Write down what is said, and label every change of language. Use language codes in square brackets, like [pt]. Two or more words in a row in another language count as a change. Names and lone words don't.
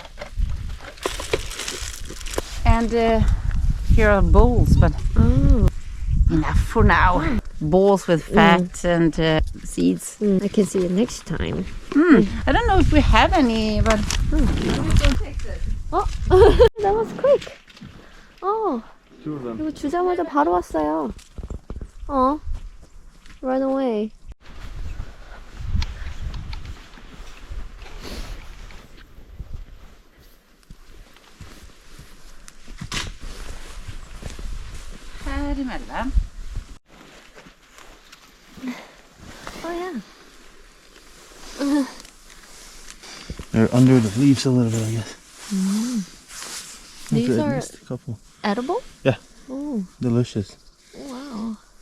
[en] And here are bowls, but Oh, enough for now. Bowls with fat and seeds. I can see it next time. I don't know if we have any, but Oh, that was quick. Oh, Two of them. [ko] 이거 주자마자 바로 왔어요. [en] Oh, run away. [sv] här emellan. [en] Oh yeah. They're under the leaves a little bit, I guess. These are Just a couple. edible? Yeah. Oh, Delicious. wow.